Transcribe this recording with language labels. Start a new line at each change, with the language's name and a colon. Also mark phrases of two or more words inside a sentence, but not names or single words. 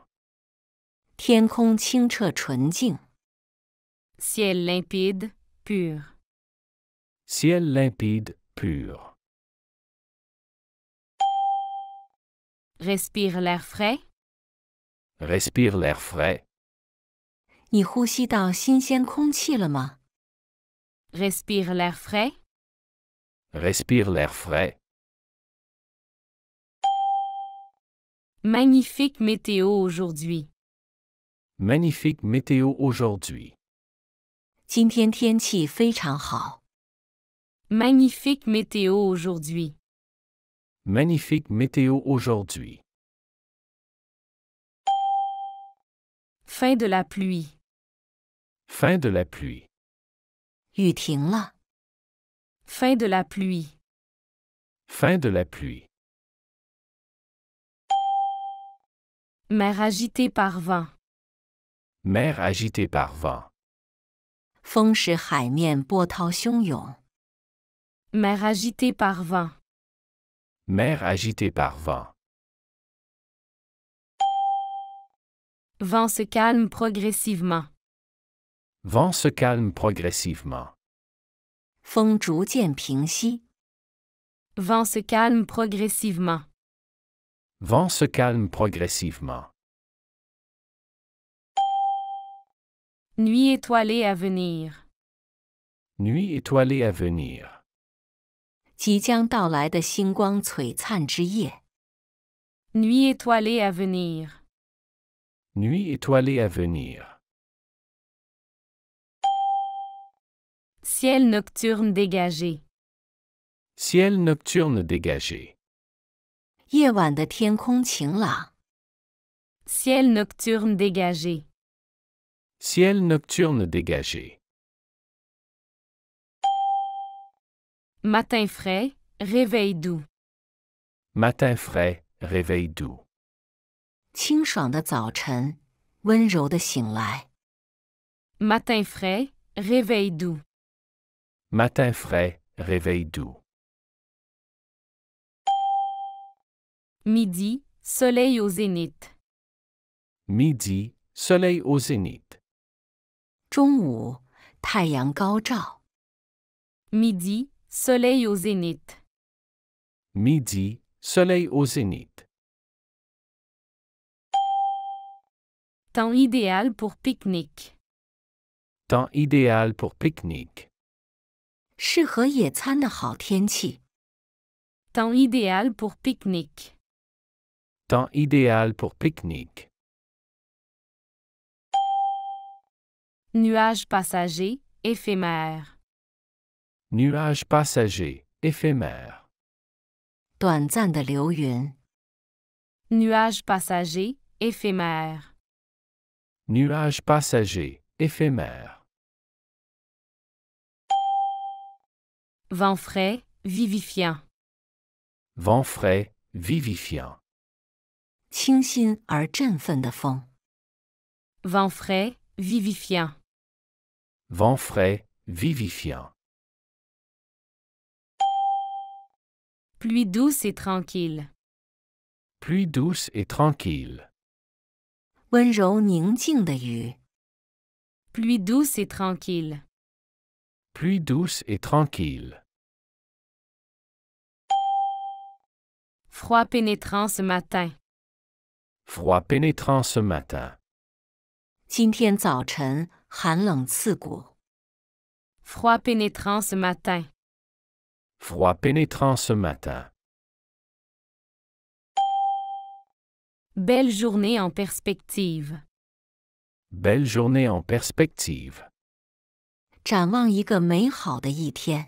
Chinese: 天空清澈纯净。
French: Ciel limpide, pur. Ciel limpide, pur. Respire l'air frais. Respire l'air frais.
Chinese: 你呼吸到新鲜空气了吗？
French: Respire l'air frais. Respire l'air frais. Magnifique météo aujourd'hui. Magnifique météo aujourd'hui.
Chinese: 今天天气非常好。
French: Magnifique météo aujourd'hui. Magnifique météo aujourd'hui. Fin de la pluie. Fin de la pluie.
Chinese: 雨停了。
French: Fin de la pluie. Fin de la pluie. Mer agitée par vent. Mer agitée par vent.
Chinese: 风使海面波涛汹涌。
French: Mer agitée par vent. Mer agitée par vent. Vent se calme progressivement. Vent se calme progressivement.
Chinese: 风逐渐平息。
French: Vent se calme progressivement. Vent se calme progressivement. Nuit étoilée à venir. Nuit étoilée à venir.
Chinese: 即将到来的星光璀璨之夜。
French: Nuit étoilée à venir. Nuit étoilée à venir. Ciel nocturne dégagé. Ciel nocturne dégagé.
Chinese: 夜晚的天空晴朗。
French: Ciel nocturne dégagé. Ciel nocturne dégagé. Matin frais, réveil doux. Matin frais, réveil doux.
Chinese: 清爽的早晨，温柔的醒来。
French: Matin frais, réveil doux. Matin frais, réveil doux. Midi, soleil au zénith. Midi, soleil au zénith.
Chinese: 中午，太阳高照。
French: Midi, soleil au zénith. Midi, soleil au zénith. Temps idéal pour pique-nique. Temps idéal pour pique-nique.
Chinese: 适合野餐的好天气。
French: Temps idéal pour pique-nique. Temps idéal pour pique-nique. Nuages passagers, éphémères. Nuage passager, éphémère.
Chinese: 短暂的流云。
French: Nuages passagers, éphémères. Nuage passager, éphémère. Vent frais, vivifiant. Vent frais, vivifiant.
Chinese: 清新而振奋的风。
French: Vent frais, vivifiant. Vent frais, vivifiant. Pluie douce et tranquille. Pluie douce et tranquille.
Chinese: 温柔宁静的雨。
French: Pluie douce et tranquille. Pluie douce et tranquille. Froid pénétrant ce matin. Froid pénétrant ce matin.
Chinese: 今天早晨寒冷刺骨。
French: Froid pénétrant ce matin. Froid pénétrant ce matin. Belle journée en perspective. Belle journée en perspective.
Chinese: 展望一个美好的一天。